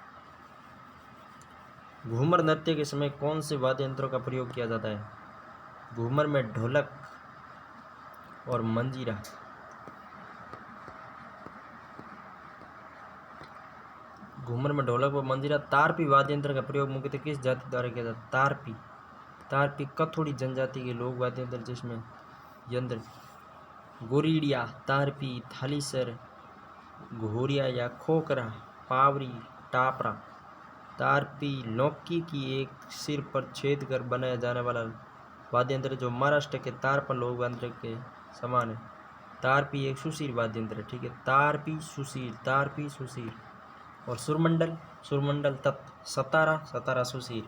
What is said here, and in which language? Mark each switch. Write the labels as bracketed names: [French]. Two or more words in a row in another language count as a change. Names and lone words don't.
[Hindi] घूमर नृत्य के समय कौन से वाद्य यंत्रों का प्रयोग किया जाता है, घूमर में ढोलक और मंजीरा। घूमर में ढोलक व मंजीरा। तारपी वाद्य यंत्र का प्रयोग मुख्यतः किस जाति द्वारा किया जाता है, तारपी। तारपी कथोड़ी जनजाति के लोक वाद्य यंत्र जिसमें यंत्र गोरीडिया, तारपी, थालीसर, घोरिया या खोकरा, पावरी, टापरा। तारपी लौकी की एक सिर पर छेद कर बनाया जाने वाला वाद्य यंत्र जो महाराष्ट्र के तारपा लोक वाद्य के समान है। तारपी एक सुशीर वाद्य यंत्र है, ठीक है। तारपी सुशीर, तारपी सुशीर। और सुरमंडल, सुरमंडल तत्व। सतारा, सतारा सुशीर।